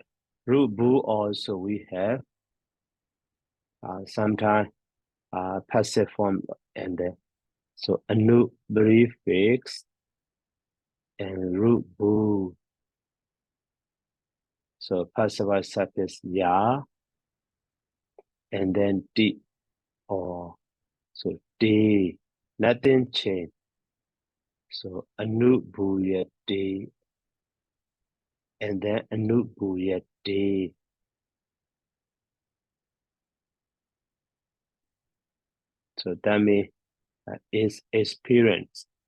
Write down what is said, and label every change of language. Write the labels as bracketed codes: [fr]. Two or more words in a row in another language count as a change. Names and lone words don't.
[en] Root bu also we have sometimes passive form and so anu prefix and root bu. So passive voice suffix ya and then di or so di. Nothing changed. So anu bu ya di and then anu bu ya di. So that means is experienced.